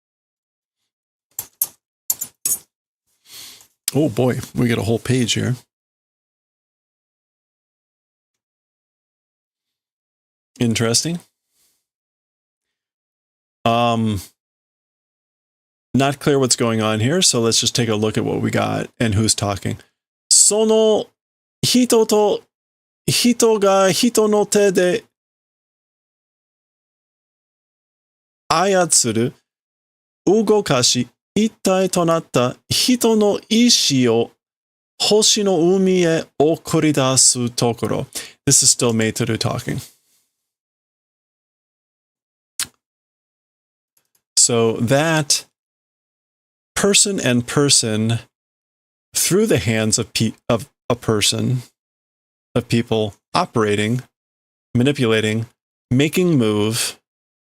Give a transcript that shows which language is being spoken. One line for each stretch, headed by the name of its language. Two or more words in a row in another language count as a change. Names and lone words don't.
English: Oh boy, we get a whole page here. Interesting. Not clear what's going on here, so let's just take a look at what we got and who's talking.
Japanese: その人が人の手で操り動かし一体となった人の意志を星の海へ送り出すところ.
English: This is still Meitoru talking. So that person and person through the hands of a person, of people operating, manipulating, making move,